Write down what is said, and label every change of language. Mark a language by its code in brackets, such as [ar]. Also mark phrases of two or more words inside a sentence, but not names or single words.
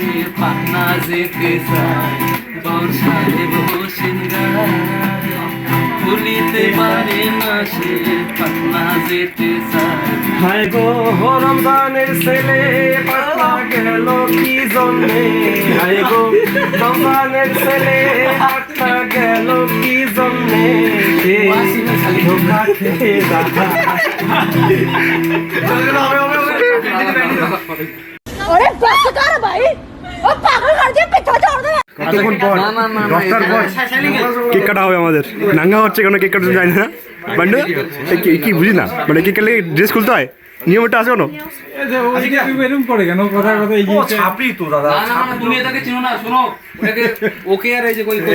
[bn] পাটনা যেতে চায়, বাউল সাহেব হোসেন গায়, ভুলিতে পারে না সে পাটনা যেতে চায়। হায় গো রমজানের ছেলে পাটনা গেল কি জন্যে, হায় গো রমজানের ছেলে পাটনা গেল কি জন্যে, সে ধোঁকা খেয়ে [hi] अरे बस कर भाई ओ पागल कर दिया पीछे छोड़ दे [bn] কতক্ষণ পর না, না, না, 10টার পর কেক কাটা হবে আমাদের। নাঙ্গা হচ্ছে কোনো কেক কাটতে যায় না বান্ডু, কি বুঝি না, মানে কেক কাটলে ড্রেস খুলতে হয়, নিয়মটা আছে কোনো? না, না, না, তুমি এটাকে চিনো না, শোনো ওটাকে ওকে আর এই যে কই